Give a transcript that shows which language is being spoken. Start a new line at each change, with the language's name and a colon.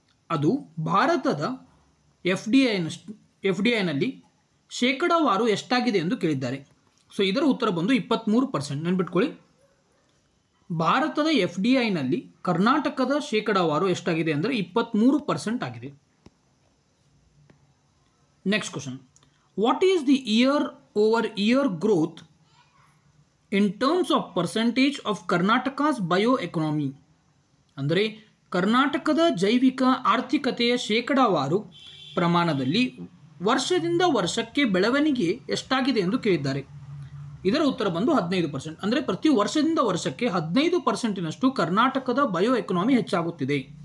Kannada: ಅದು ಭಾರತದ FDIನಲ್ಲಿ ಶೇಕಡಾವಾರು ಎಷ್ಟಾಗಿದೆ ಎಂದು ಕೇಳಿದ್ದಾರೆ. ಸೊ ಇದರ ಉತ್ತರ ಬಂದು 23%. ನೆನ್ಪಿಟ್ಕೊಳ್ಳಿ, ಭಾರತದ FDIನಲ್ಲಿ ಕರ್ನಾಟಕದ ಶೇಕಡಾವಾರು ಎಷ್ಟಾಗಿದೆ ಅಂದರೆ 23% ಆಗಿದೆ.
English: Next question. What is the year-over-year growth in terms of percentage of Karnataka's bioeconomy?
Kannada: ಅಂದರೆ ಕರ್ನಾಟಕದ ಜೈವಿಕ ಆರ್ಥಿಕತೆಯ ಶೇಕಡಾವಾರು ಪ್ರಮಾಣದಲ್ಲಿ ವರ್ಷದಿಂದ ವರ್ಷಕ್ಕೆ ಬೆಳವಣಿಗೆ ಎಷ್ಟಾಗಿದೆ ಎಂದು ಕೇಳಿದ್ದಾರೆ. ಇದರ ಉತ್ತರ ಬಂದು 15%. ಅಂದರೆ ಪ್ರತಿ ವರ್ಷದಿಂದ ವರ್ಷಕ್ಕೆ 15%ನಷ್ಟು ಕರ್ನಾಟಕದ ಬಯೋ ಎಕಾನಮಿ ಹೆಚ್ಚಾಗುತ್ತಿದೆ.